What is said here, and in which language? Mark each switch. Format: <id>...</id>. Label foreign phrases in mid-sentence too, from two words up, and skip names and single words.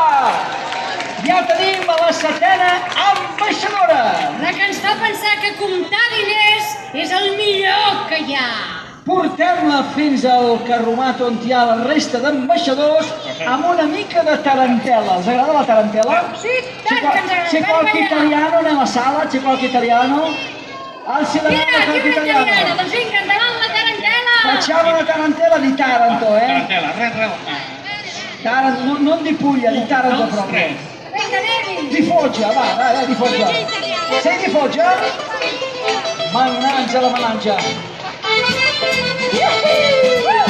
<ca>Ja tenim a la setena ambaixadora! La que ens fa pensar que comptar diners és el millor que hi ha. Portem-la fins al carromat on hi ha la resta d'ambaixadors amb una mica de tarantela. Els agrada la tarantela? Sí, tant que ens agrada.</ca> <it>C'è qualche italiano nella sala? C'è qualche italiano? Alzi la mano</it> <ca>Mira, aquí</ca> <it>qualche</it> <ca>una italiana.</ca> <it>italiano.</it> <ca>Doncs vinga, endavant la tarantela.</ca> <it>Facciamo una tarantela di Taranto,</it> <ca>Tarantella, res.</ca> <it>Taranto, non di Puglia, di Taranto proprio.</it> <ca>Vinga, anem-hi.</ca> <it>Di Foggia, vai, di Foggia. Sei di Foggia? Mannaggia la managgia. Iuhu!</it>